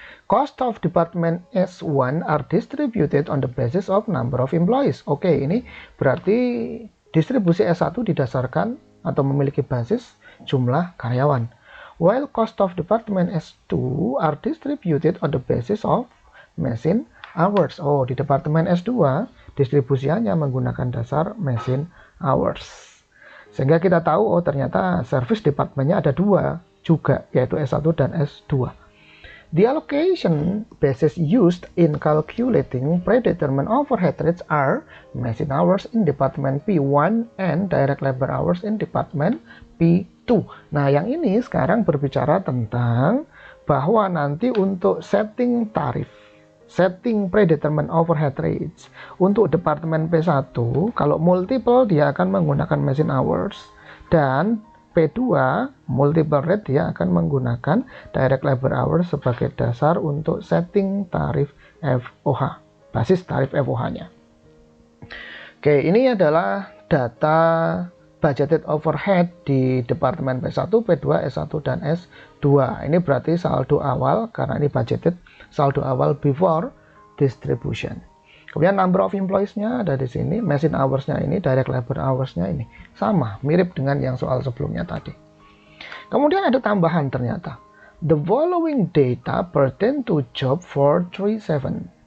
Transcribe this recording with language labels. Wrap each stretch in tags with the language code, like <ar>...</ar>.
<en>Cost of department S1 are distributed on the basis of number of employees.</en> <id>Oke, ini berarti distribusi S1 didasarkan atau memiliki basis jumlah karyawan.</id> <en>While cost of department S2 are distributed on the basis of machine hours.</en> <id>Oh, di departemen S2 distribusiannya menggunakan dasar machine hours. Sehingga kita tahu, oh ternyata service departmentnya ada dua juga, yaitu S1 dan S2.</id> <en>The allocation basis used in calculating predetermined overhead rates are machine hours in department P1 and direct labor hours in department P2.</en> <id>Nah, yang ini sekarang berbicara tentang bahwa nanti untuk setting tarif, setting predetermined overhead rates untuk departemen P1, kalau multiple dia akan menggunakan machine hours, dan P2 multiple rate dia akan menggunakan direct labor hours sebagai dasar untuk setting tarif FOH, basis tarif FOH-nya. Oke, ini adalah data budgeted overhead di departemen P1, P2, S1, dan S2. Ini berarti saldo awal, karena ini budgeted, saldo awal before distribution. Kemudian number of employees-nya ada di sini, machine hours-nya ini, direct labor hours-nya ini. Sama, mirip dengan yang soal sebelumnya tadi. Kemudian ada tambahan ternyata.</id> <en>The following data pertain to job 437.</en>